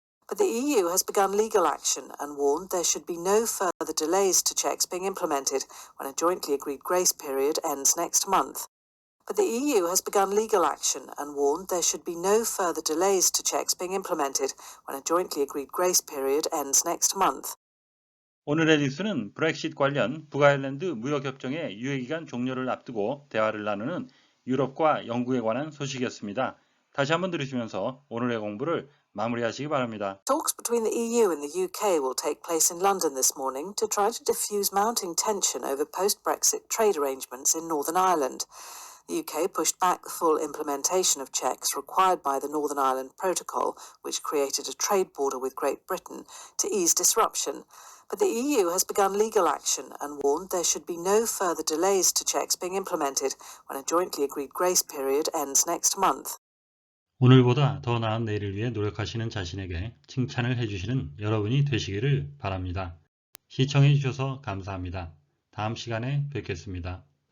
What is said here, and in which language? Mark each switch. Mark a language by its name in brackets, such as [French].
[English] But the EU has begun legal action and warned there should be no further delays to checks being implemented when a jointly agreed grace period ends next month. But the EU has begun legal action and warned there should be no further delays to checks being implemented when a jointly agreed grace period ends next month. [Korean] 오늘의 뉴스는 브렉시트 관련 북아일랜드 무역협정의 유예기간 종료를 앞두고 대화를 나누는 유럽과 영국에 관한 소식이었습니다. 다시 한번 들으시면서 오늘의 공부를 마무리하시기 바랍니다. [English] Talks between the EU and the UK will take place in London this morning to try to diffuse mounting tension over post-Brexit trade arrangements in Northern Ireland. The UK pushed back the full implementation of checks required by the Northern Ireland Protocol, which created a trade border with Great Britain, to ease disruption. But the EU has begun legal action and warned there should be no further delays to checks being implemented when a jointly agreed grace period ends next month. [Korean] 오늘보다 더 나은 내일을 위해 노력하시는 자신에게 칭찬을 해주시는 여러분이 되시기를 바랍니다. 시청해 주셔서 감사합니다. 다음 시간에 뵙겠습니다.